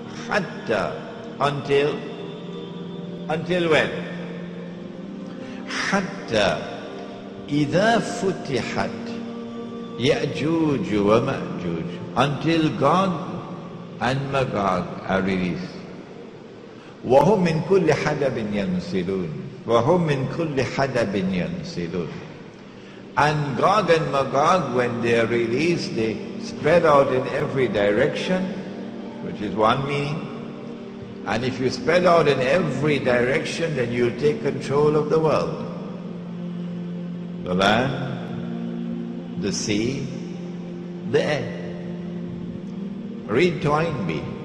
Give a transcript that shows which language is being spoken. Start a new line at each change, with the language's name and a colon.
English: Hatta, until when?
Arabic: Hatta إذا فتحت يأجوج ومأجوج,
English: until Gog and Magog are released.
Arabic: وهم من كل حدب ينسلون, وهم من كل حدب ينسلون.
English: And Gog and Magog, when they are released, they spread out in every direction, which is one meaning. And if you spread out in every direction, then you'll take control of the world. The land, the sea, the air. Read Toynbee.